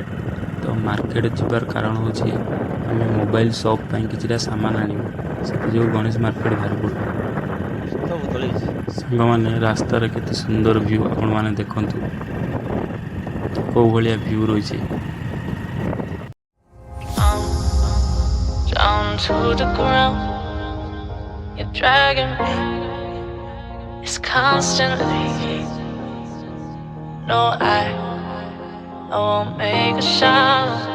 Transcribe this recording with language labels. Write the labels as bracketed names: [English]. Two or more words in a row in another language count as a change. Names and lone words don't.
[Odia] ତ ମାର୍କେଟ ଯିବାର କାରଣ ହେଉଛି ଆମେ [English] mobile shop [Odia] ପଇ କିଛିଟା ସାମାନ ଆଣିବୋ ସେ ଜୋ ଗଣେଶ ମାର୍କେଟ ଭାରି ବୋଲୁ। ସଙ୍ଗ ମାନେ ରାସ୍ତା ରେ କେତେ ସୁନ୍ଦର ଭ୍ୟୁ ଆପଣ ମାନେ ଦେଖନ୍ତୁ କୋ ଭଲିଆ ଭ୍ୟୁ ରହିଛି। [English] Down to the ground, you're dragging me. It's constantly. No, I won't make a sound.